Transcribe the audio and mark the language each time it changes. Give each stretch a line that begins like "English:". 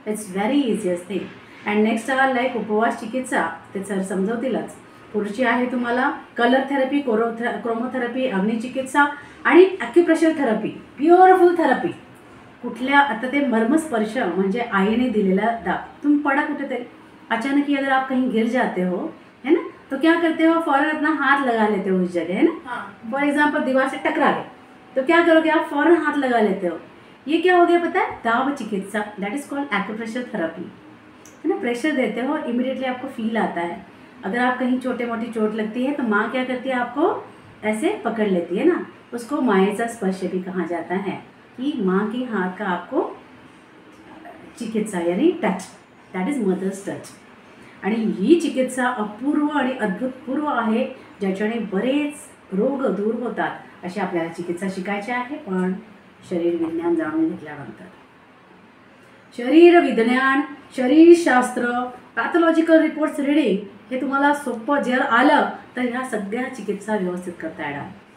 English: It's very easiest thing. And next are like उपवास चिकित्सा,
Marathi: ते सर समजवतीलच. पुढची आहे तुम्हाला कलर थेरपी, क्रोमोथेरपी, अग्निचिकित्सा आणि ॲक्युप्रेशर थेरपी, प्युअरफुल थेरपी. कुठल्या आता ते मर्मस्पर्श म्हणजे आईने दिलेला दाब.
Hindi: तुम पड़ा
Marathi: कुठेतरी
Hindi: अचानक ही अगर आप कहीं गिर जाते हो है ना, तो क्या करते हो, फौरन अपना हाथ लगा लेते हो उस जगह है ना.
English: for example
Hindi: दीवार से टकरा गए तो क्या करोगे आप, फौरन हाथ लगा लेते हो. ये क्या हो गया पता है, दाब चिकित्सा,
English: that is called acupressure therapy
Hindi: है ना. प्रेशर देते हो, इमीडिएटली आपको फील आता है. अगर आप कहीं छोटे मोटी चोट लगती है तो माँ क्या करती है, आपको ऐसे पकड़ लेती है ना, उसको
Marathi: मायेचा स्पर्श
Hindi: भी कहा जाता है कि माँ के हाथ का आपको चिकित्सा यानी touch,
English: That is mother's touch.
Marathi: आणि ही चिकित्सा अपूर्व आणि अद्भुतपूर्व आहे, ज्याच्याने बरेच रोग दूर होतात. अशी आपल्याला चिकित्सा शिकायची आहे. पण शरीर विज्ञान जाणून घेतल्यानंतर शरीर विज्ञान, शरीरशास्त्र, पॅथॉलॉजिकल रिपोर्ट्स रिडिंग हे तुम्हाला सोपं जर आलं तर ह्या सगळ्या चिकित्सा व्यवस्थित करता येणार.